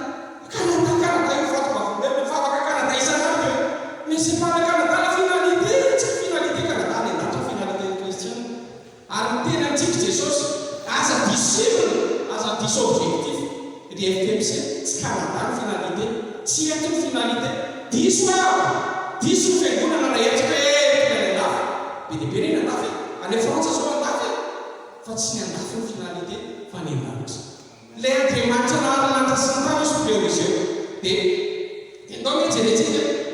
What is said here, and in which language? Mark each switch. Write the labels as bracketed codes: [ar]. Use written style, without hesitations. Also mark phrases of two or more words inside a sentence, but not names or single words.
[mg] Canada io fataka Canada isan'andro [fr] mais c'est pas le Canada la finalité [mg] tsy finalité Canada ny andatra [fr] finalité chrétienne [mg] ary tena antsika Jesosy aza diso objectif ry FMC tsy Canada ny finalité tsy eto ny finalité diso fiangonana raha etsika tena ny andafy be dia be reny andafy any Frantsa zao andafy fa tsy ny andafy ny finalité fa ny andafy le Andriamanitra nahalanitra sy ny tany so priorisé dia ndao ny jerentsika